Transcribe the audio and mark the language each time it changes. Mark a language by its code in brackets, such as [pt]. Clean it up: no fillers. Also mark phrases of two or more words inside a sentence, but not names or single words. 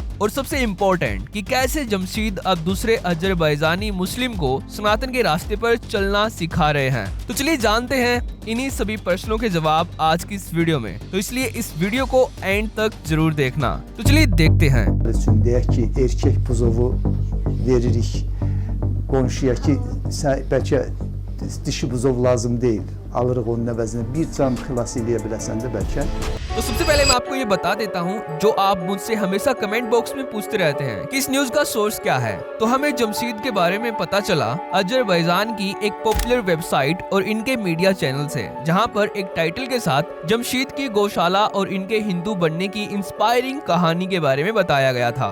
[hi] और सबसे इम्पोर्टेंट कि कैसे जमशीद अब दूसरे अजरबैजानी मुस्लिम को सनातन के रास्ते पर चलना सिखा रहे हैं। तो चलिए जानते हैं इन्हीं सभी प्रश्नों के जवाब आज की इस वीडियो में। तो इसलिए इस वीडियो को एंड तक जरूर देखना। तो चलिए देखते हैं। [az] Qonşuya ki, bəlkə dişi buzov lazım deyil. Alırıq onun əvəzinə bir can xilas eləyə biləsən də bəlkə. [hi] तो सबसे पहले मैं आपको ये बता देता हूँ जो आप मुझसे हमेशा [en] comment box [hi] में पूछते रहते हैं कि इस न्यूज का सोर्स क्या है। तो हमें जमशीद के बारे में पता चला अजरबैजान की एक [en] popular website [hi] और इनके [en] media channel [hi] से, जहाँ पर एक टाइटल के साथ जमशीद की गौशाला और इनके हिंदू बनने की इंस्पायरिंग कहानी के बारे में बताया गया था।